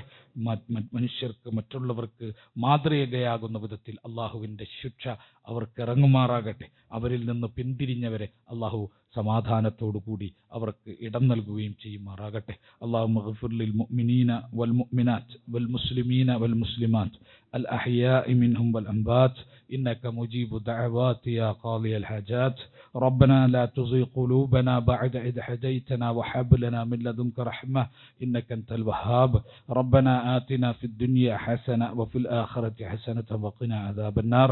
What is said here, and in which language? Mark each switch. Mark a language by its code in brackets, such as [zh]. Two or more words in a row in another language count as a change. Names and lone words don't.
[ml] മനുഷ്യർക്ക്, മറ്റുള്ളവർക്ക് മാതൃകയാകുന്ന വിധത്തിൽ അല്ലാഹുവിൻ്റെ ശിക്ഷ അവർക്ക് ഇറങ്ങുമാറാകട്ടെ. അവരിൽ നിന്ന് പിന്തിരിഞ്ഞവരെ അല്ലാഹു സമാധാനത്തോടു കൂടി അവർക്ക് ഇടം നൽകുകയും ചെയ്യുമാറാകട്ടെ. [ar] اللهم اغفر للمؤمنين والمؤمنات والمسلمين والمسلمات الأحياء منهم والأموات إنك مجيب الدعوات يا قاضي الحاجات. ربنا لا تزغ قلوبنا بعد إذ هديتنا وهب لنا من لدنك رحمة إنك أنت الوهاب. ربنا آتنا في الدنيا حسنة وفي الآخرة حسنة وقنا عذاب النار.